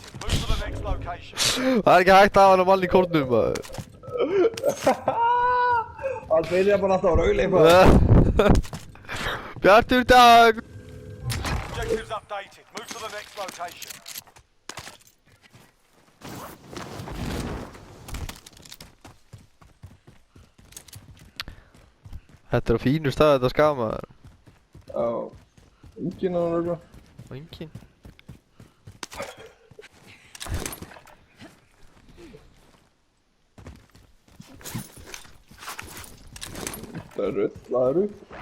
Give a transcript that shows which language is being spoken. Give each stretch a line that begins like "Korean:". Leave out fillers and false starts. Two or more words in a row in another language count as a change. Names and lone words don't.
English: Move to the next location.
Icelandic: Það ekki hægt að hafa hann mann í kórnum, maður. Það byrja bara alltaf að raula eitthvað. Bjartur dag.
English: Objectives updated. Move to the next location.
Icelandic: Þetta er á fínu stað þetta skaf, maður. Já. Enginn að raula. Og engin. Það er rauð, það er rauð.